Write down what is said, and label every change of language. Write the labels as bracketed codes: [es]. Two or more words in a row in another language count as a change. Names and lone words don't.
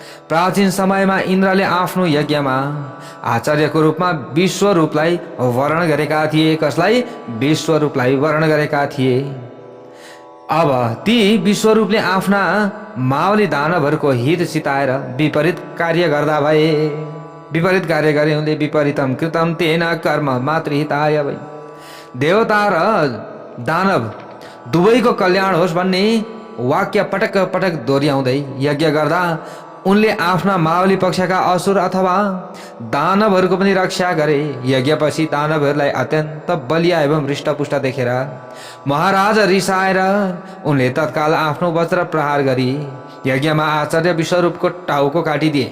[ne] प्राचीन समयमा इन्द्रले आफ्नो यज्ञमा आचार्यको रूपमा विश्वरूपलाई वर्ण गरेका थिए। कसलाई? विश्वरूपलाई वर्ण गरेका थिए। अब ती विश्वरूपले आफ्ना मावली दानवहरूको हित चिताएर विपरीत कार्य गर्दा भए। विपरीत कार्य गरे उनले [sa] विपरीतम कृतम तेन कर्म मातृहिताय [ne] भई। देवता र दानव दुवैको कल्याण होस् भन्ने वाक्य पटक पटक दोहोऱ्याउँदै यज्ञ गर्दा उनले आफ्ना मावली पक्षका असुर अथवा दानवहरूको पनि रक्षा गरे। यज्ञपछि दानवहरूलाई अत्यन्त बलिया एवं हृष्टपुष्ट देखेर महाराज रिसाएर उनले तत्काल आफ्नो वज्र प्रहार गरी यज्ञमा आचार्य विश्वरूपको टाउको काटिदिए।